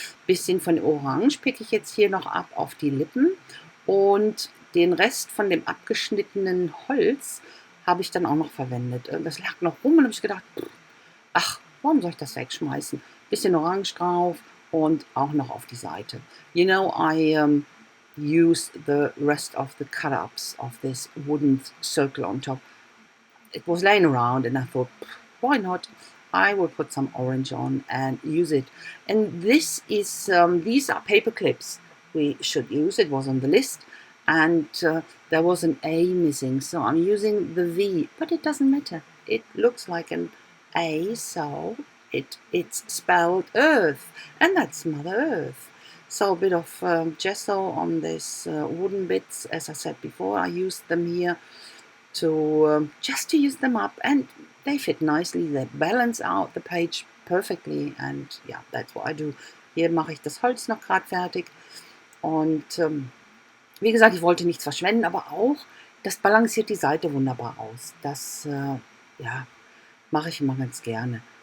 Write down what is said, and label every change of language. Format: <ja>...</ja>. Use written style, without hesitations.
<de>Bisschen von Orange picke ich jetzt hier noch ab auf die Lippen, und den Rest von dem abgeschnittenen Holz habe ich dann auch noch verwendet. Das lag noch rum, und habe ich gedacht, ach, warum soll ich das wegschmeißen? Bisschen Orange drauf und auch noch auf die Seite.</de> <en>You know, I use the rest of the cut-ups of this wooden circle on top. It was laying around, and I thought, why not? I will put some orange on and use it. And this is these are paper clips we should use. It was on the list, and there was an A missing, so I'm using the V, but it doesn't matter. It looks like an A, so it's spelled Earth, and that's Mother Earth. So a bit of gesso on these wooden bits. As I said before, I used them here to just to use them up, and they fit nicely. They balance out the page perfectly, and yeah, that's what I do.</en> <de>Hier mache ich das Holz noch gerade fertig, und wie gesagt, ich wollte nichts verschwenden, aber auch, das balanciert die Seite wunderbar aus. Das ja, mache ich immer ganz gerne.</de>